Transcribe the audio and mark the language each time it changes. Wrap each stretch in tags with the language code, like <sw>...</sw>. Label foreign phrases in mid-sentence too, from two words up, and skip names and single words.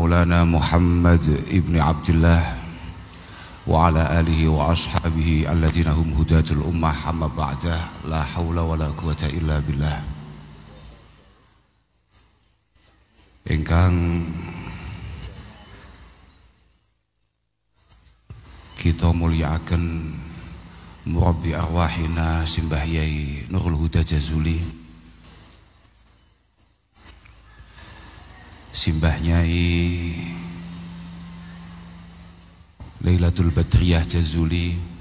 <ar>مولانا محمد ابن عبد الله وعلى آله وأصحابه الذين هم هداة الأمة أما بعد لا حول ولا قوة إلا بالله.</ar> <jv>Ingkang kita mulyakaken murabbi arwahina Simbah Yai Nurul Huda Jazuli, Simbah Nyai Lailatul Badriyah Jazuli,</jv>